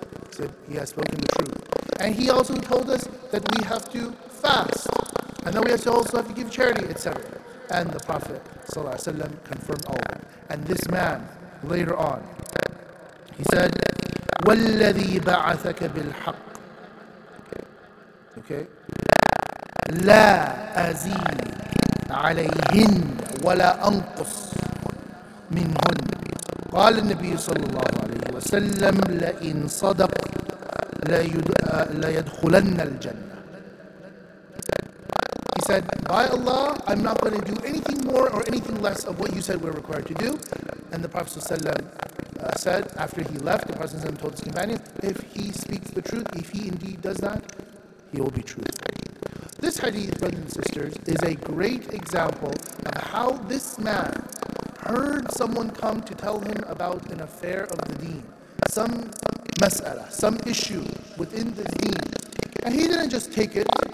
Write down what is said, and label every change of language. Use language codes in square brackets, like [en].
[en] He said, he has spoken the truth. And he also told us that we have to fast, and then we also have to give charity, etc. And the Prophet ﷺ confirmed all that. And this man, later on, he said, [ar] وَالَّذِي بَعَثَكَ بِالْحَقِّ. [en] Okay? [ar] لا أزيد عليهن ولا أنقص منهن. قال النبي صلى الله عليه وسلم لئن صدق ليدخلن الجنة. [en] He said, by Allah, I'm not going to do anything more or anything less of what you said we're required to do. And the Prophet ﷺ said, after he left, the Prophet ﷺ told his companions, if he speaks the truth, if he indeed does that, he will be truthful. This hadith, brothers and sisters, is a great example of how this man heard someone come to tell him about an affair of the deen, some mas'ala, some issue within the deen. And he didn't just take it.